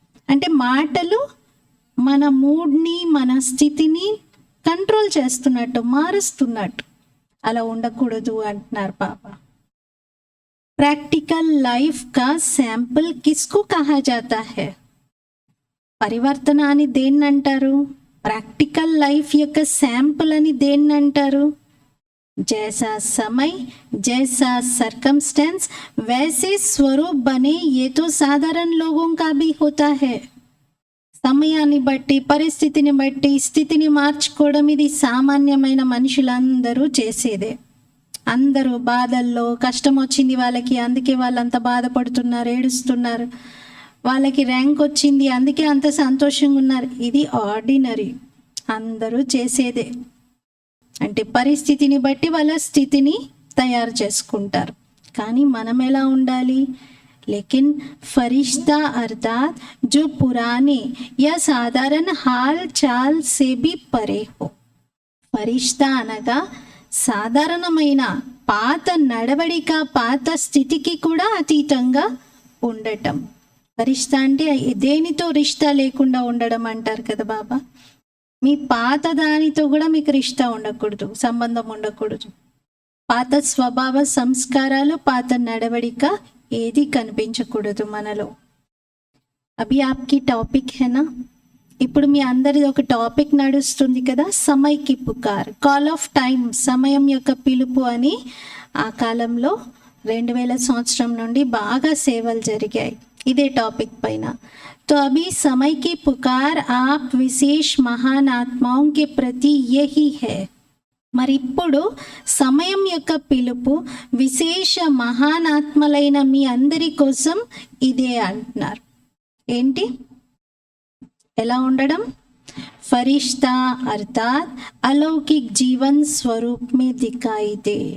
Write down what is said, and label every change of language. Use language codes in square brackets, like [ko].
[te] అంటే మాటలు మన మూడ్ని మన స్థితిని కంట్రోల్ చేస్తున్నట్టు, మారుస్తున్నట్టు. అలా ఉండకూడదు అంటున్నారు బాబా. [hi] ప్రాక్టికల్ లైఫ్ కా శాంపుల్ కిస్కు కహా జాతా హై. [te] పరివర్తన అని దేన్ని అంటారు? ప్రాక్టికల్ లైఫ్ యొక్క శాంపుల్ అని దేన్ని అంటారు? [hi] जैसा समय जैसा सर्कमस्टेंस वैसे स्वरूप बने, ये तो साधारण लोगों का भी होता है. [te] సమయాన్ని బట్టి పరిస్థితిని బట్టి స్థితిని మార్చుకోవడం ఇది సామాన్యమైన మనుషులందరూ చేసేదే. అందరూ బాధల్లో, కష్టం వచ్చింది వాళ్ళకి అందుకే వాళ్ళంత బాధపడుతున్నారు, ఏడుస్తున్నారు, వాళ్ళకి ర్యాంక్ వచ్చింది అందుకే అంత సంతోషంగా ఉన్నారు. ఇది ఆర్డినరీ, అందరూ చేసేదే. అంటే పరిస్థితిని బట్టి వాళ్ళ స్థితిని తయారు చేసుకుంటారు. కానీ మనం ఎలా ఉండాలి? [hi] लेकिन फरिश्ता अर्थात जो पुराने या साधारण हाल चाल से भी परे हो. [te] ఫరిష్తా అనగా సాధారణమైన పాత నడవడిక, పాత స్థితికి కూడా అతీతంగా ఉండటం. ఫరిష్తా అంటే దేనితో రిష్తా లేకుండా ఉండడం అంటారు కదా బాబా. మీ పాత దానితో కూడా మీకు రిష్తా ఉండకూడదు, సంబంధం ఉండకూడదు. పాత స్వభావ సంస్కారాలు, పాత నడవడిక ఏది కనిపించకూడదు మనలో. [hi] అభి ఆప్కి టాపిక్ హేనా. [te] ఇప్పుడు మీ అందరిది ఒక టాపిక్ నడుస్తుంది కదా, [hi] సమయ్కి పుకార్, [te] కాల్ ఆఫ్ టైం, సమయం యొక్క పిలుపు అని. ఆ కాలంలో 2000 సంవత్సరం నుండి బాగా సేవలు జరిగాయి ఇదే టాపిక్ పైన. [hi] तो अभी समय की पुकार आप विशेष महान आत्माओं के प्रति यही है. [te] మరి ఇప్పుడు సమయం యొక్క పిలుపు విశేష మహానాత్మలైన మీ అందరి కోసం ఇదే అంటున్నారు. ఏంటి? ఎలా ఉండడం? [hi] ఫరిష్తా అర్థాత్ అలౌకిక్ జీవన్ స్వరూప్ మే దిఖాయి దే.